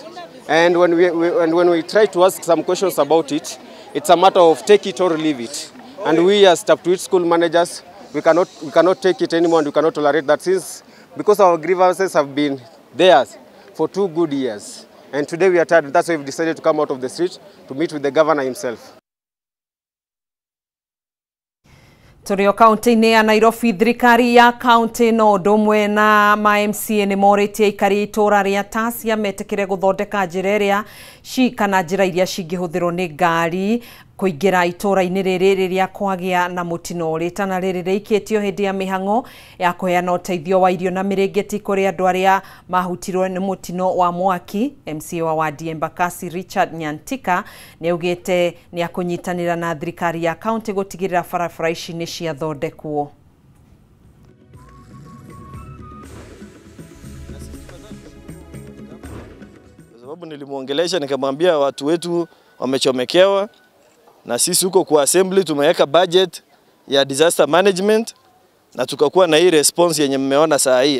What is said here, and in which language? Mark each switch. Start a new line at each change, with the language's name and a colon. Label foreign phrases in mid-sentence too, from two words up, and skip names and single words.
English: And when we try to ask some questions about it, it's a matter of take it or leave it. And we as Taptuit school managers, we cannot take it anymore, and we cannot tolerate that, since because our grievances have been there for 2 good years. And today we are tired. That's why we've decided to come out of the street to meet with the governor himself.
Kikuyu: Turio kaunti-ini ya Nairobi, thirikari ya kaunti no ndumwe na ma-MCA ni moritie ikari itura ria Tasia metekire guthondeka njira iria kana njira iria cingihuthirwo ni ngari kuingira itura-ini riri riria kwagia na mutino. Ritana riri riikitio hindi ya mihango ya kuheana uteithio wa irio na mirengeti kuri andu aria mahutirwo ni mutino wa mwaki. MCA wa wadi Embakasi Richard Nyantika ni augite ni akunyitanira na thirikari ya kaunti gutigirira barabara ici ni ciathondekwo.
Swahili: Sababu nilimuongelesha nikamwambia watu wetu wamechomekewa, na sisi huko kwa assembly tumeweka budget ya
English: disaster management
Swahili: na tukakuwa na hii response yenye mmeona saa hii.